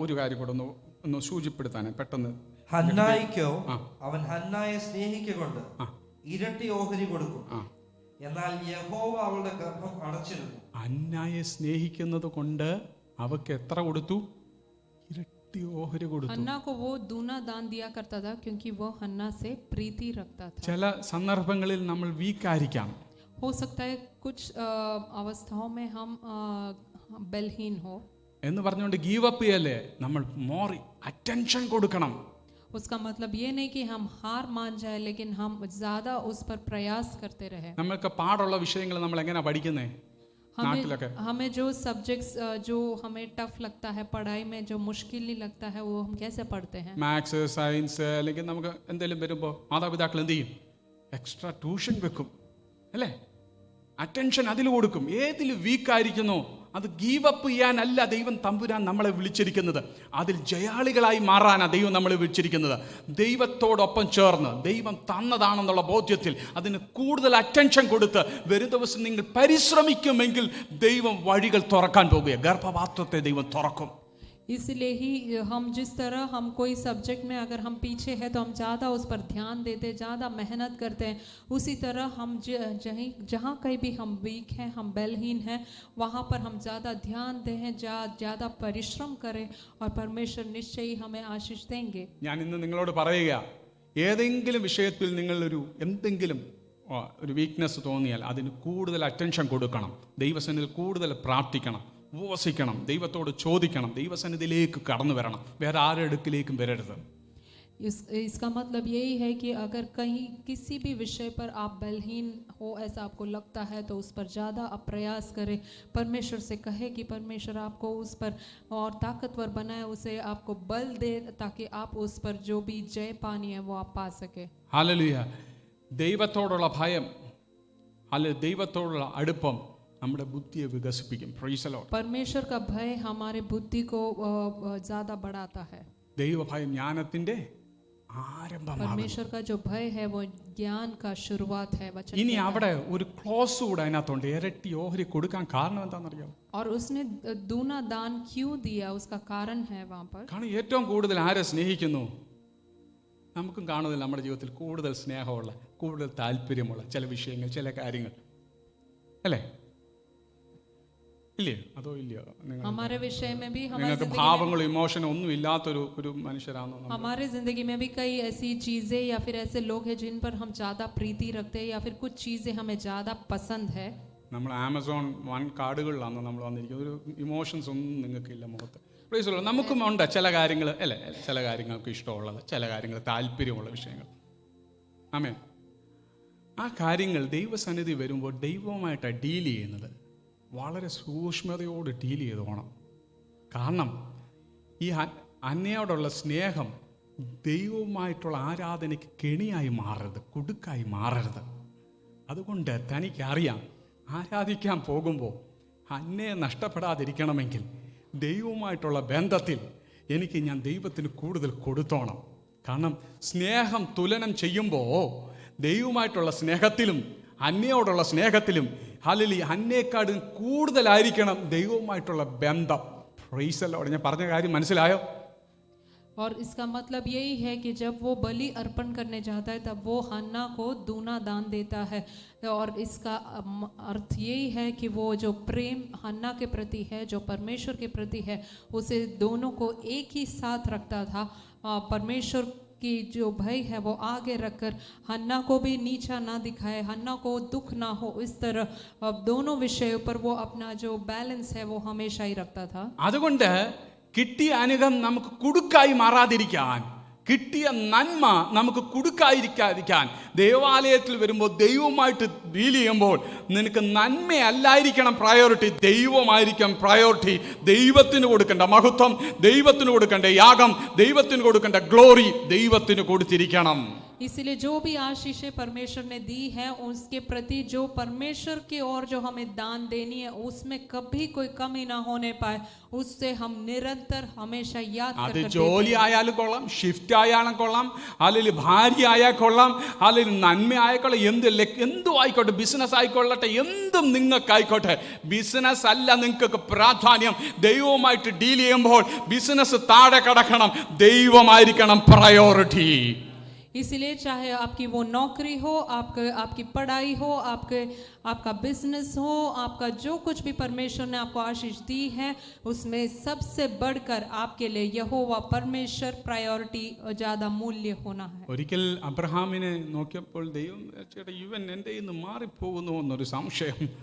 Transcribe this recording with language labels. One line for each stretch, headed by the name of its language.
Malayalam: ഒരു കാര്യം കൂടെ ഒന്ന് സൂചിപ്പെടുത്താൻ പെട്ടെന്ന്. ഹന്നായിക്കോ അവൻ ഹന്നായെ സ്നേഹിക്കൊണ്ട് ഇരട്ടി ഓഹരി കൊടുക്കും, എന്നാൽ യഹോവ അവളുടെ ഗർഭം അടച്ചിരുന്നു. ഹന്നായെ സ്നേഹിക്കുന്നത് കൊണ്ട് അവക്ക് എത്ര കൊടുത്തു? ഇരട്ടി ഓഹരി കൊടുത്തു.
Hindi: हन्ना को वो दूना दान दिया करता था क्योंकि वो हन्ना से प्रीति रखता था.
Malayalam: ചില സന്ദർഭങ്ങളിൽ നമ്മൾ വീക്കായിരിക്കാം.
Hindi: हो सकता है कुछ अवस्थाओं में हम बलहीन हो,
Malayalam: എന്ന് പറഞ്ഞുകൊണ്ട് ഗീവ് അപ്പ് ചെയ്യല്ലേ, നമ്മൾ
English: more attention
Malayalam: കൊടുക്കണം.
Hindi: उसका मतलब ये नहीं कि हम हार मान जाए, लेकिन हम ज़्यादा उस पर प्रयास करते रहे।
Malayalam: നമുക്ക് പാടുള്ള വിഷയങ്ങൾ നമ്മൾ എങ്ങനെയാ പഠിക്കുന്നേ? നാട്ടിലൊക്കെ
Hindi: हमें जो सब्जेक्ट्स जो हमें टफ लगता है पढ़ाई में, जो मुश्किल नहीं लगता है, वो हम कैसे पढ़ते हैं?
Malayalam: മാത്സ്, സയൻസ് അല്ലെങ്കിൽ നമുക്ക് എന്തെങ്കിലും വരുമ്പോൾ മാതാപിതാക്കൾ എന്ത് ചെയ്യും? എക്സ്ട്രാ ട്യൂഷൻ വെക്കും അല്ലേ? അറ്റൻഷൻ അതിൽ കൊടുക്കും. ഏതിൽ വീക്കായിരിക്കുന്നോ അത് ഗീവ് അപ്പ് ചെയ്യാനല്ല ദൈവം തമ്പുരാൻ നമ്മളെ വിളിച്ചിരിക്കുന്നത്, അതിൽ ജയാളികളായി മാറാനാണ് ദൈവം നമ്മളെ വിളിച്ചിരിക്കുന്നത്. ദൈവത്തോടൊപ്പം ചേർന്ന് ദൈവം തന്നതാണെന്നുള്ള ബോധ്യത്തിൽ അതിന് കൂടുതൽ അറ്റൻഷൻ കൊടുത്ത് വരും ദിവസം നിങ്ങൾ പരിശ്രമിക്കുമെങ്കിൽ ദൈവം വഴികൾ തുറക്കാൻ പോകുക. ഗർഭപാത്രത്തെ ദൈവം തുറക്കും.
Hindi: इसलिए ही हम जिस तरह हम कोई सब्जेक्ट में अगर हम पीछे हैं तो हम ज़्यादा उस पर ध्यान देते, ज़्यादा मेहनत करते हैं, उसी तरह हम जहाँ कहीं भी हम वीक हैं, हम बलहीन हैं, वहाँ पर हम ज़्यादा ध्यान दें, ज़्यादा परिश्रम करें और परमेश्वर निश्चय ही हमें आशीष देंगे.
Malayalam: ഞാൻ ഇന്ന് നിങ്ങളോട് പറയുക, ഏതെങ്കിലും വിഷയത്തിൽ നിങ്ങളൊരു എന്തെങ്കിലും ഒരു വീക്ക്നെസ് തോന്നിയാൽ അതിന് കൂടുതൽ അറ്റൻഷൻ കൊടുക്കണം. ദൈവസന്നിധിയിൽ കൂടുതൽ പ്രാർത്ഥിക്കണം, ഉപവസിക്കണം, ദൈവത്തോട് ചോദിക്കണം, ദൈവസന്നിധിയിലേക്ക് കടന്നു വരണം, വേറെ ആരുടെ അടുക്കിലേക്കും വരരുത്.
Hindi: इसका मतलब यही है कि अगर कहीं किसी भी विषय पर आप बलहीन हो, ऐसा आपको लगता है, तो उस पर ज़्यादा आप प्रयास करें, परमेश्वर से कहे कि परमेश्वर आपको उस पर और ताकतवर बनाए, उसे आपको बल दे ताकि आप उस पर जो भी जय पानी है वो आप पा सके.
Malayalam: ഹല്ലേലൂയ. ദൈവത്തോടുള്ള ഭയം, അല്ലെങ്കിൽ ദൈവത്തോടുള്ള അടുപ്പം നമ്മുടെ ബുദ്ധിയെ വികസിപ്പിക്കും.
English: Praise the lord.
Hindi: परमेश्वर का भय हमारे बुद्धि को ज़्यादा बढ़ाता है.
Malayalam: ദൈവഭയം ജ്ഞാനത്തിന്റെ ആരംഭമാണ്.
Hindi: परमेश्वर का जो भय है वो ज्ञान का शुरुआत है. वचन
Malayalam: ഇനി
Hindi: कहता है.
Malayalam: അവിടെ ഒരു ക്ലോസ് കൂടെ അതിനകത്തുണ്ട്. ഇരട്ടി ഓഹരി കൊടുക്കാൻ കാരണം എന്താണെന്നറിയാമോ? और उसने दूना दान क्यों दिया, उसका कारण है वहाँ पर. കാരണം ഏറ്റവും കൂടുതൽ ആരെ സ്നേഹിക്കുന്നു? നമുക്കും കാണുന്നില്ല നമ്മുടെ ജീവിതത്തിൽ കൂടുതൽ സ്നേഹമുള്ള, കൂടുതൽ താല്പര്യമുള്ള ചില വിഷയങ്ങൾ, ചില കാര്യങ്ങൾ അല്ലേ? ഇല്ലേ? അതോ ഇല്ലയോ?
Hindi: हमारे विषय में भी
Malayalam: നിങ്ങൾക്ക് ഭാവങ്ങളും ഇമോഷനും ഒന്നും ഇല്ലാത്തൊരു ഒരു മനുഷ്യരാണോ?
Hindi: हमारे जिंदगी में भी कई ऐसी चीजें या फिर ऐसे लोग हैं जिन पर हम ज्यादा प्रीति रखते हैं या फिर कुछ चीजें हमें ज्यादा पसंद है.
Malayalam: നമ്മൾ ആമസോൺ വൺ കാർഡുകളിലാണ് നമ്മൾ വന്നിരിക്കുന്നത്. ഒരു ഇമോഷൻസ് ഒന്നും നിങ്ങൾക്കില്ല മുഖത്ത്. പ്ലീസ് ഉള്ളൂ. നമുക്കും ഉണ്ട് ചില കാര്യങ്ങൾ അല്ലേ, ചില കാര്യങ്ങൾക്ക് ഇഷ്ടമുള്ളത്, ചില കാര്യങ്ങൾ താല്പര്യമുള്ള വിഷയങ്ങൾ. ആമേൻ. ആ കാര്യങ്ങൾ ദൈവസന്നിധി വരുമ്പോൾ ദൈവവുമായിട്ടാണ് ഡീൽ ചെയ്യുന്നത്. വളരെ സൂക്ഷ്മതയോട് ഡീൽ ചെയ്ത് പോകണം. കാരണം ഈ അന്യയോടുള്ള സ്നേഹം ദൈവവുമായിട്ടുള്ള ആരാധനയ്ക്ക് കെണിയായി മാറരുത്, കുടുക്കായി മാറരുത്. അതുകൊണ്ട് തനിക്കറിയാം, ആരാധിക്കാൻ പോകുമ്പോൾ അന്യയെ നഷ്ടപ്പെടാതിരിക്കണമെങ്കിൽ ദൈവവുമായിട്ടുള്ള ബന്ധത്തിൽ ഞാൻ ദൈവത്തിന് കൂടുതൽ കൊടുത്തോണം. കാരണം സ്നേഹം തുലനം ചെയ്യുമ്പോൾ ദൈവവുമായിട്ടുള്ള സ്നേഹത്തിലും അന്യയോടുള്ള സ്നേഹത്തിലും അന്യയെക്കാളും കൂടുതലായിരിക്കണം ദൈവവുമായിട്ടുള്ള ബന്ധം.
English: Praise the lord.
Malayalam: ഞാൻ പറഞ്ഞ കാര്യം മനസ്സിലായോ?
Hindi: और इसका मतलब यही है कि जब वो बलि अर्पण करने जाता है तब वो हन्ना को दूना दान देता है. और इसका अर्थ यही है कि वो जो प्रेम हन्ना के प्रति है, जो परमेश्वर के प्रति है, उसे दोनों को एक ही साथ रखता था. परमेश्वर की जो भय है वो आगे रखकर हन्ना को भी नीचा ना दिखाए, हन्ना को दुख ना हो, इस तरह दोनों विषयों पर वो अपना जो बैलेंस है वो हमेशा ही रखता था.
Malayalam: അതുകൊണ്ട് കിട്ടിയ അനുഗ്രഹം നമുക്ക് കുടുക്കായി മാറാതിരിക്കാൻ, കിട്ടിയ നന്മ നമുക്ക് കുടുക്കാതിരിക്കാതിരിക്കാൻ, ദേവാലയത്തിൽ വരുമ്പോൾ ദൈവവുമായിട്ട് ഡീൽ ചെയ്യുമ്പോൾ നിനക്ക് നന്മയല്ലായിരിക്കണം പ്രയോറിറ്റി, ദൈവമായിരിക്കണം പ്രയോറിറ്റി. ദൈവത്തിന് കൊടുക്കേണ്ട മഹത്വം, ദൈവത്തിന് കൊടുക്കേണ്ട യാഗം, ദൈവത്തിന് കൊടുക്കേണ്ട ഗ്ലോറി ദൈവത്തിന് കൊടുത്തിരിക്കണം.
Hindi: इसलिए जो भी आशीषें परमेश्वर ने दी है उसके प्रति जो परमेश्वर की ओर जो हमें दान देनी है उसमें कभी कोई कमी ना होने पाए, उससे हम निरंतर हमेशा याद
Malayalam: അത്
Hindi: करते
Malayalam: ജോലി ആയാലും കൊള്ളാം, ഷിഫ്റ്റ് ആയാലും കൊള്ളാം, അല്ലെങ്കിൽ ഭാര്യ ആയാൽ കൊള്ളാം, അല്ലെങ്കിൽ നന്മ ആയിക്കൊള്ളാം, എന്തും ആയിക്കോട്ടെ, ബിസിനസ് ആയിക്കൊള്ളട്ടെ, എന്തും നിങ്ങൾക്കായിക്കോട്ടെ. ബിസിനസ് അല്ല നിങ്ങൾക്ക് പ്രാധാന്യം. ദൈവവുമായിട്ട് ഡീൽ ചെയ്യുമ്പോൾ ബിസിനസ് താഴെ കടക്കണം, ദൈവമായിരിക്കണം പ്രയോറിറ്റി.
Hindi: इसलिए चाहे आपकी वो नौकरी हो, आपकी पढ़ाई हो, आपका बिजनेस हो, आपका जो कुछ भी परमेश्वर ने आपको आशीष दी है, उसमें सबसे बढ़कर आपके लिए यहोवा परमेश्वर प्रायोरिटी ज़्यादा मूल्य होना है.
Malayalam: ഒരിക്കൽ അബ്രഹാമിനെ നോക്കിയപ്പോൾ ദൈവം ചേട്ടാ ഇവൻ എൻ്റെ ഇന്ന് മാറിപ്പോകുന്നു എന്നൊരു സംശയം.